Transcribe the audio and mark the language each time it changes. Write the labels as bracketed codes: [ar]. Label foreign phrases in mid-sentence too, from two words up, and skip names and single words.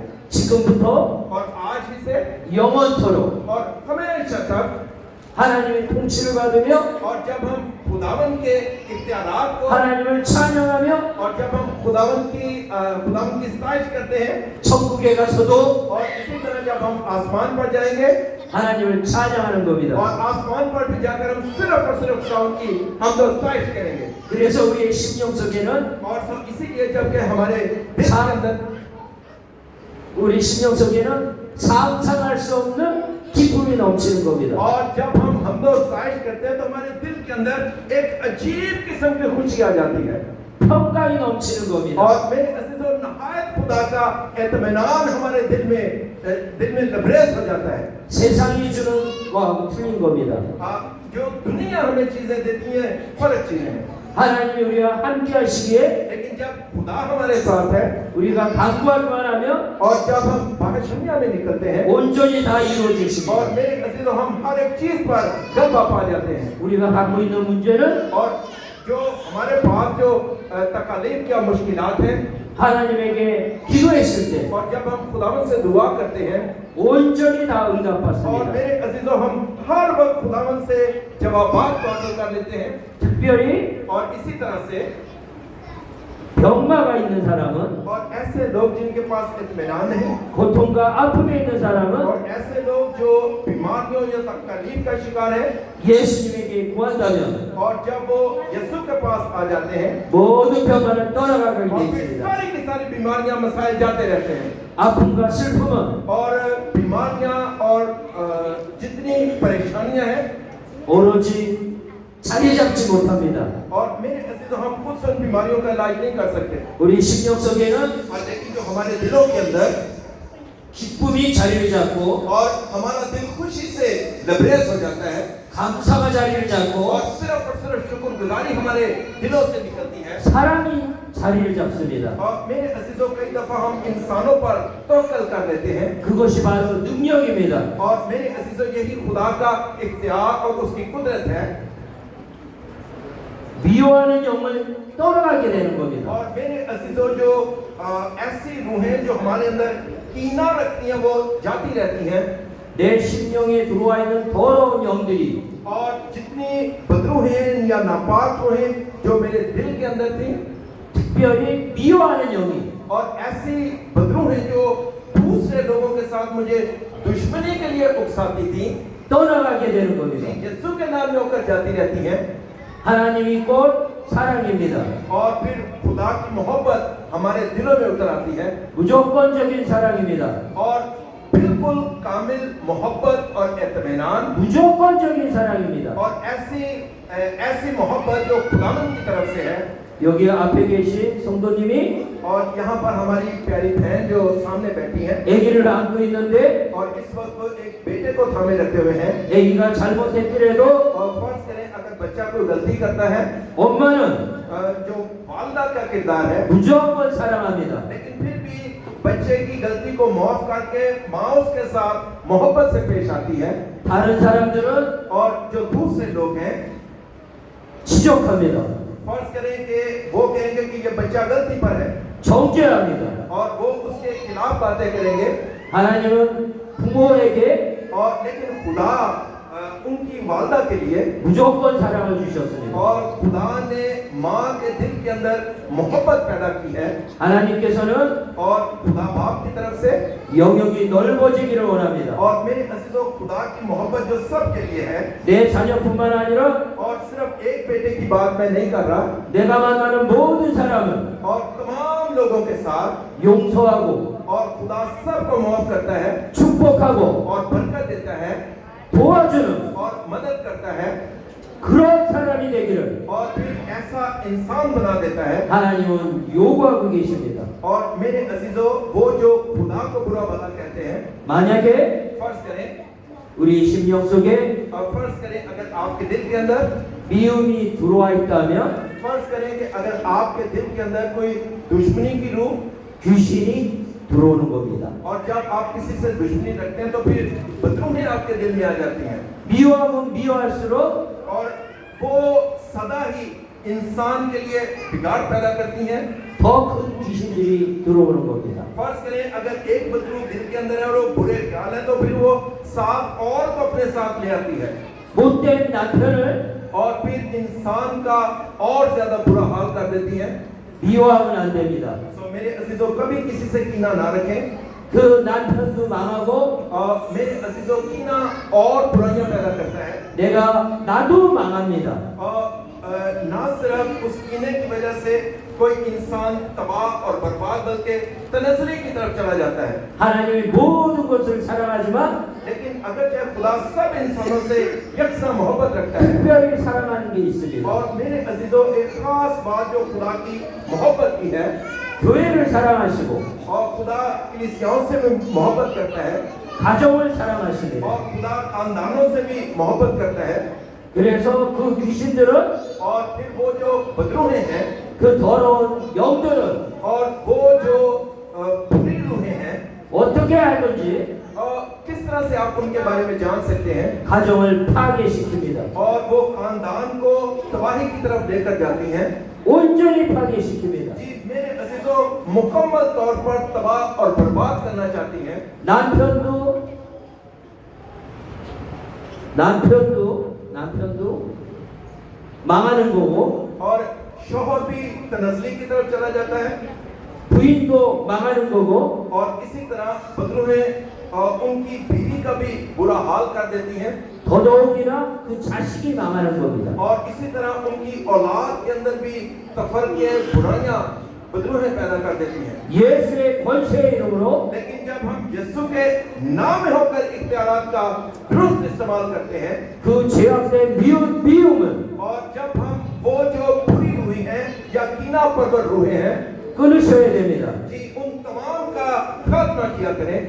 [ko] 지금부터 [ur] اور آج ہی سے [ko] 영원토록 [ur] اور ہمیشہ تک, [ko] 하나님의 통치를 받으며 [ur] اور جب ہم خداوند کے اختیارات کو [ko] 하나님을 찬양하며 [ur] اور جب ہم خداوند کی ستائش کرتے ہیں [ko] 천국에 가서도 [ur] اور اسی طرح جب ہم آسمان پر جائیں گے [ko] 하나님을 찬양하는 और 겁니다. [ur] آسمان پر بھی جا کر ہم صرف اور صرف خداوند کی ہم تو ستائش کریں گے. [ko] 그래서 우리의 심령 속에는 [ur] اور سب اسی لیے جبکہ ہمارے دل کے اندر [ko] 우리 심령 속에는 상상할 수 없는 기쁨이 넘치는 겁니다. [ur] اور جب ہم تو ستائش کرتے ہیں تو ہمارے دل کے اندر ایک عجیب قسم کی خوشی آ جاتی ہے [ko] 평강이 넘치는 겁니다. [ur] اور میرے عزیزوں، نہایت خدا کا اطمینان ہمارے دل میں لبریز ہو جاتا ہے. [ko] 세상이 주는 거하고 틀린 겁니다. [ur] جو دنیا ہمیں چیزیں دیتی ہے فرق چیزیں ہیں, [ko] 하나님이 우리와 함께 하시기에 [ur] لیکن جب خدا ہمارے ساتھ ہے [ko] 우리가 간구하기만 하면 [ur] اور جب ہم باہر دنیا میں نکلتے ہیں [ko] 온전히 다 और 이루어지십니다. [ur] میرے عزیزوں، ہم ہر ایک چیز پر غلبہ پا جاتے ہیں. [ko] 우리가 갖고 있는 문제는 [ur] اور جو ہمارے پاس جو تکالیف یا مشکلات ہیں [ko] 하나님에게 기도했을 때 [ur] اور جب ہم خداوند سے دعا کرتے ہیں [ko] 온전히 다 और 응답받습니다. [ur] میرے عزیزوں، ہم ہر وقت خداوند سے جوابات حاصل کر لیتے ہیں. [ko] 특별히 [ur] اور اسی طرح سے [ko] 병마가 있는 사람은, [ur] اور ایسے لوگ جن کے پاس اطمینان نہیں [ko] 고통과 아픔에 있는 사람은 [ur] اور ایسے لوگ جو بیماریوں یا تکلیف کا شکار ہے [ko] 예수님에게 구한다면 [ur] اور جب وہ یسوع کے پاس آ جاتے ہیں [ko] 모든 병마는 떠나가게 돼 [ur] اور پھر [ko] 있습니다. [ur] ساری کی ساری بیماریاں مسائل جاتے رہتے ہیں [ko] 아픔과 슬픔은 [ur] اور بیماریاں اور جتنی پریشانیاں ہیں [ko] 오로지 자리 잡지 못합니다. [ur] اور میرے عزیزوں، ہم خود سے ان بیماریوں کا علاج نہیں کر سکتے. [ko] 우리 심령 속에는 [ur] اور لیکن جو ہمارے دلوں کے اندر [ko] 기쁨이 자리를 잡고 [ur] اور ہمارا دل خوشی سے لبریز ہو جاتا ہے [ko] 감사가 자리를 और 잡고 [ur] صرف شکرگزاری ہمارے دلوں سے نکلتی ہے [ko] 사랑이 자리를 잡습니다. [ur] اور میرے عزیزوں، کئی دفعہ ہم انسانوں پر توکل کر لیتے ہیں [ko] 그것이 바로 능력입니다. [ur] اور میرے عزیزوں، یہی خدا کا اختیار اور اس کی قدرت ہے [ko] 미워하는 영을 떠나가게 되는 겁니다. [ur] اور میرے عزیزوں، جو ایسی روحیں جو ہمارے اندر کینہ رکھتی ہیں وہ جاتی رہتی ہیں [ko] 내 심령에 들어와 있는 더러운 영들이 [ur] اور جتنی بدروحیں یا ناپاک روحیں جو میرے دل کے اندر تھی [ko] 특별히 미워하는 영이 [ur] اور ایسی بدروحیں جو دوسرے لوگوں کے ساتھ مجھے دشمنی کے لیے اکساتی تھی [ko] 떠나가게 되는 겁니다. [ur] یسوع کے نام میں ہو کر جاتی رہتی ہیں [ko] 하나님이 곧 사랑입니다. [ur] اور پھر خدا کی محبت ہمارے دلوں میں اتر آتی ہے [ko] 무조건적인 사랑입니다. [ur] اور بالکل کامل محبت اور اطمینان [ko] 무조건적인 사랑입니다. [ur] اور ایسی محبت جو خداوند کی طرف سے ہے [ko] 여기 앞에 계신 성도님이 [ur] اور یہاں پر ہماری پیاری بہن جو سامنے بیٹھی ہیں [ko] 아기를 안고 있는데 [ur] اور اس وقت وہ ایک بیٹے کو تھامے رکھے ہوئے ہیں [ko] 아기가 잘못했더라도 [ur] اور فرض کریں اگر بچہ کوئی غلطی کرتا ہے [ko] 엄마는 [ur] جو والدہ کا کردار ہے [ko] 무조건 사랑합니다. [ur] لیکن پھر بھی بچے کی غلطی کو معاف کر کے ماں اس کے ساتھ محبت سے پیش آتی ہے [ko] 다른 사람들은 [ur] اور جو دوسرے لوگ ہیں [ko] 지적합니다. [ur] فرض کریں کہ وہ کہیں گے کہ یہ بچہ غلطی پر ہے [ko] 정죄합니다. [ur] اور وہ اس کے خلاف باتیں کریں گے [ko] 하나님은 부모에게 [ur] اور لیکن خدا ان کی والدہ کے لیے [ko] 무조건 사랑을 주셨습니다. [ur] اور خدا نے ماں کے دل کے اندر محبت پیدا کی ہے [ko] 하나님께서는 [ur] اور خدا باپ کی طرف سے [ko] 영역이 넓어지기를 원합니다. [ur] اور میرے عزیزوں، خدا کی محبت جو سب کے لیے ہے [ko] 내 자녀뿐만 आ니라 [ur] اور صرف ایک بیٹے کی بات میں نہیں کر رہا [ko] 내가 만나는 모든 사람은 [ur] اور تمام لوگوں کے ساتھ [ko] 용서하고 [ur] اور خدا سب کو معاف کرتا ہے [ko] 축복하고 [ur] اور برکت دیتا ہے [ko] 도와주는 [ur] اور مدد کرتا ہے [ko] 그런 사람이 되기를 [ur] اور پھر ایسا انسان بنا دیتا ہے. [ko] 하나님은 요구하고 계십니다. [ur] اور میرے عزیزوں، وہ جو خدا کو برا بھلا کہتے ہیں, [ko] 만약에 [ur] فرض کریں, [ko] 우리 심령 속에 [ur] اور فرض کریں اگر آپ کے دل کے اندر, [ko] 미움이 들어와 있다면 [ur] فرض کریں کہ اگر آپ کے دل کے اندر کوئی دشمنی کی روح, [ko] 귀신이 들어오는 겁니다. [ur] اور جب آپ کسی سے دشمنی رکھتے ہیں تو پھر بدروحیں آپ کے دل میں آ جاتی ہیں, [ko] 미워하면 미워할수록 [ur] اور وہ سدا ہی انسان کے لیے بگاڑ پیدا کرتی ہیں. [ko] 더 큰 귀신들이 들어오는 겁니다. [ur] فرض کریں اگر ایک بدروح دل کے اندر ہے اور وہ برے خیال ہے، تو پھر وہ 7 اور کو اپنے ساتھ لے آتی ہے, [ko] 못된 남편을 [ur] اور پھر انسان کا اور زیادہ برا حال کر دیتی ہے. [ko] 미워하면 안 됩니다. [ur] تو میرے عزیزوں، کبھی کسی سے کینہ نہ رکھیں. [ko] 그 남편도 망하고 [ur] اور میرے عزیزوں، کینہ اور برائیاں پیدا کرتا ہے, [ko] 나도 망합니다. [ur] اور نہ صرف اس کینے کی وجہ سے کوئی انسان تباہ اور برباد بلکہ تنزلی کی طرف چلا جاتا ہے. [ko] 하나님이 모든 것을 사랑하지만 [ur] لیکن اگر چاہے خدا سب انسانوں سے یکساں محبت رکھتا ہے, [ko] 특별히 사랑하는 게 있습니다. [ur] اور میرے عزیزوں، ایک خاص بات جو خدا کی محبت کی ہے, [ko] 교회를 사랑하시고 [ur] اور خدا کلیسیاؤں سے بھی محبت کرتا ہے, [ko] 가정을 사랑하십니다. [ur] اور خدا خاندانوں سے بھی محبت کرتا ہے. [ko] 그래서 그 귀신들은 [ur] اور پھر وہ جو بدروحیں ہیں, [ko] 그 더러운 영들은 [ur] اور وہ جو بری روحیں ہیں, [ko] 어떻게 하든지 [ur] کس طرح سے آپ ان کے بارے میں جان سکتے ہیں, [ko] 가정을 파괴시킵니다. [ur] اور وہ خاندان کو تباہی کی طرف لے کر جاتی ہیں. [ko] 온전히 파괴시킵니다. [ur] جی میرے عزیزوں، مکمل طور پر تباہ اور برباد کرنا چاہتی ہیں. [ko] 남편도 망하는 거고 [ur] اور شوہر بھی تنزلی کی طرف چلا جاتا ہے, [ko] 부인도 망하는 거고 [ur] اور اسی طرح بدروحیں ان کی بیوی کا بھی برا حال کر دیتی ہیں, [ko] 더더욱이나 그 자식이 망하는 겁니다. [ur] اور اسی طرح ان کی اولاد کے اندر بھی تفرقے، برائیاں، بدروحیں پیدا کر دیتی ہیں. [ko] 예수의 권세의 이름으로 [ur] لیکن جب ہم یسوع کے نام میں ہو کر اختیارات کا درست استعمال کرتے ہیں, [ko] 그 죄악된 미움은 [ur] اور جب ہم وہ جو بری روحیں ہیں یا کینہ پرور روحیں ہیں, [ko] 끊으셔야 됩니다. [ur] جی ان تمام کا خاتمہ کیا کریں.